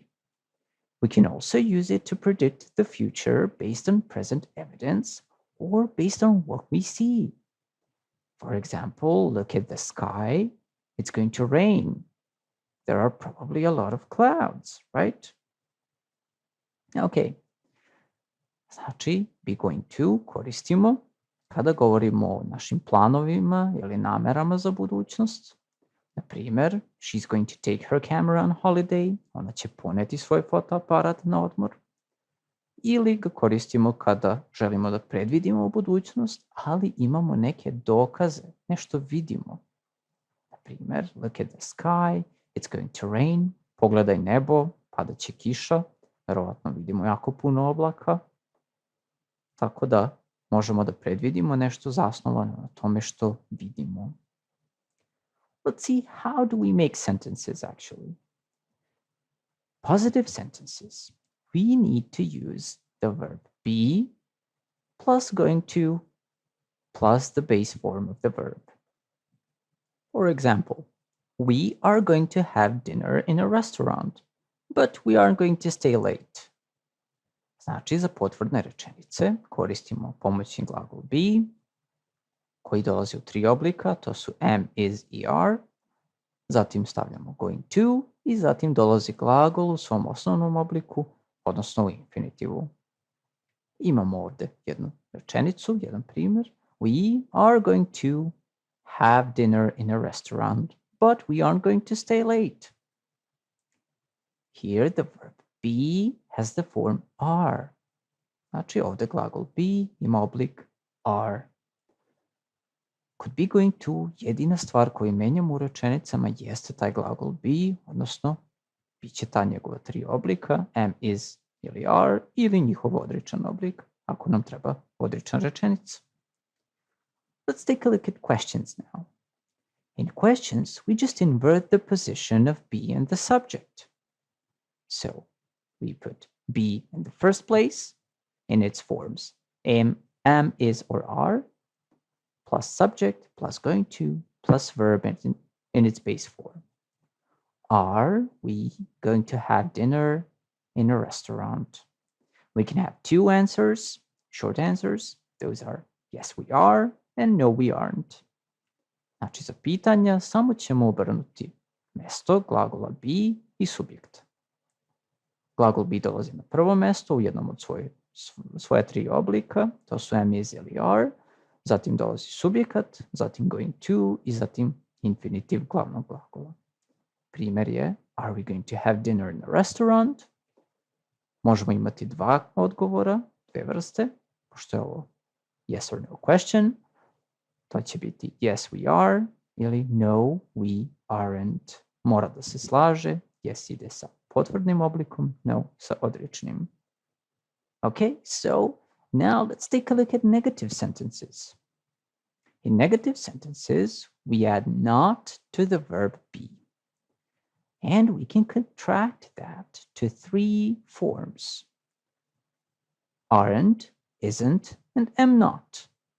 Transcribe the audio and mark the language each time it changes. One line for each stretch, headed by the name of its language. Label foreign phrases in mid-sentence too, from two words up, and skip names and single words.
English: We can also use it to predict the future based on present evidence or based on what we see. For example, look at the sky. It's going to rain. There are probably a lot of clouds, right?
Serbian: Okay. Znači,
English: be going to
Serbian: koristimo kada govorimo o našim planovima ili namerama za budućnost. Na primjer,
English: she's going to take her camera on holiday.
Serbian: Ona će poneti svoj fotoaparat na odmor. Ili ga koristimo kada želimo da predvidimo budućnost, ali imamo neke dokaze, nešto vidimo. Na primjer,
English: look at the sky, it's going to rain.
Serbian: Pogledaj nebo, padaće kiša. Verovatno vidimo jako puno oblaka. Tako da možemo da predvidimo nešto zasnovano na tome što vidimo.
English: Let's see, how do we make sentences actually? Positive sentences. We need to use the verb be plus going to plus the base form of the verb. For example, we are going to have dinner in a restaurant, but we aren't going to stay late.
Serbian: Znači, za potvrdne rečenice koristimo pomoćni glagol be, koji dolazi u 3 oblika, to su
English: am, is
Serbian: i are. Zatim stavljamo
English: going to
Serbian: i zatim dolazi glagol u svom osnovnom obliku, odnosno u infinitivu. Imamo ovde jednu rečenicu, jedan primjer.
English: We are going to have dinner in a restaurant, but we aren't going to stay late. Here the verb be has the form are.
Serbian: Znači ovde glagol be ima oblik are. Kod
English: be going to
Serbian: jedina stvar koju menjamo u rečenicama jeste taj glagol be, odnosno bit će ta njegova 3 oblika,
English: am, is
Serbian: ili are, ili njihov odričan oblik, ako nam treba odrična rečenica.
English: Let's take a look at questions now. In questions, we just invert the position of be and the subject. So we put be in the first place in its forms am, is, or are, plus subject, plus going to, plus verb in its base form. Are we going to have dinner in a restaurant? We can have 2 answers, short answers. Those are yes we are and no we aren't.
Serbian: Znači za pitanja samo ćemo obrnuti mesto glagola be i subjekta. Glagol be dolazi na prvo mesto u jednom od svoja tri oblika, to su
English: am, is
Serbian: ili are, zatim dolazi subjekat, zatim
English: going to
Serbian: i zatim infinitiv glavnog glagola. Primer je,
English: are we going to have dinner in a restaurant?
Serbian: Možemo imati dva odgovora, dve vrste, pošto je ovo
English: yes or no question.
Serbian: To će biti
English: yes we are
Serbian: ili
English: no we aren't.
Serbian: Mora da se slaže, yes ide sa potvrdnim oblikom, no sa odričnim.
English: Okay, so now let's take a look at negative sentences. In negative sentences, we add not to the verb be. And we can contract that to three forms. Aren't, isn't, and am not.